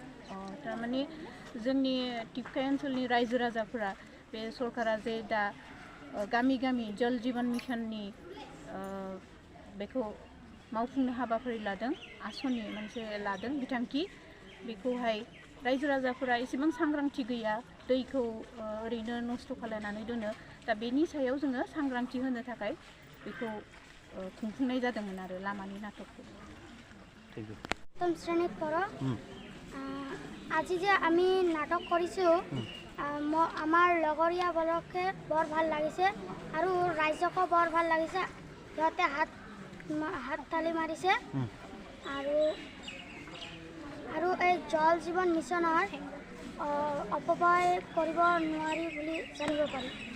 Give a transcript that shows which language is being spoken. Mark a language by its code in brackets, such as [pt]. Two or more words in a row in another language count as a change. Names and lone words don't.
[brx] थारमाने जोंनि टिपकाइ ओनसोलनि रायजो राजाफोरा बे सरकारा जे दा गामि गामि जल जीवन मिशननि बेखौ मावफुंनो हाबाफारि लादों आसनि मोनसे लादों बिथांखि बेखौहाय रायजो राजाफोरा एसेबां सांग्रांथि गैया दैखौ ओरैनो नस्थ' खालायनानै दोनो दा बेनि सायाव जोङो सांग्रांथि होनो थाखाय बेखौ खुंफुंनाय जादोंमोन आरो लामानि नाटकखौ। [as] প্ৰথম শ্ৰেণীত পঢ়ো আজি যে আমি নাটক কৰিছোঁ আমাৰ লগৰীয়াবোৰকে বৰ ভাল লাগিছে আৰু ৰাইজকো বৰ ভাল লাগিছে সিহঁতে হাত তালি মাৰিছে আৰু এই জল জীৱন মিছনৰ অপব্যয় কৰিব নোৱাৰি বুলি জানিব পাৰি।